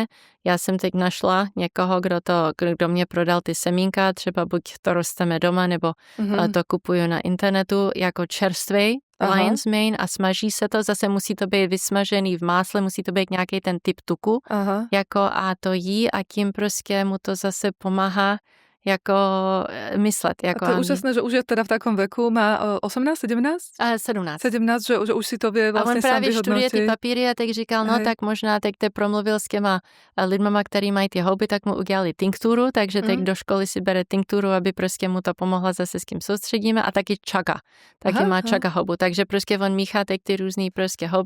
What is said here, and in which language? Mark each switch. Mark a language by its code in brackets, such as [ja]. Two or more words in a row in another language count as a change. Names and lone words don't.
[cs] Já jsem teď našla někoho, kdo mě prodal ty semínka, třeba buď to rosteme doma, nebo to kupuju na internetu jako čerstvej [en] lion's mane [cs] a smaží se to, zase musí to být vysmažený v másle, musí to být nějaký ten typ tuku, jako a to jí a tím prostě mu to zase pomáhá jako myslet. Jako [sk] a to je úžasné, že už je teda v takom veku, má 18, 17? 17. 17, že už si to vie vlastne sám vyhodnotiť. A on právě študuje [cs] ty papíry a tak říkal, no tak možná teď promluvil s těma lidmama, který mají ty houby, tak mu udělali tinkturu, takže teď do školy si bere tinkturu, aby prostě mu to pomohla zase s kým soustředíme a taky čaga. Taky má čaga houbu, takže prostě on míchá teď ty různý prostě houby.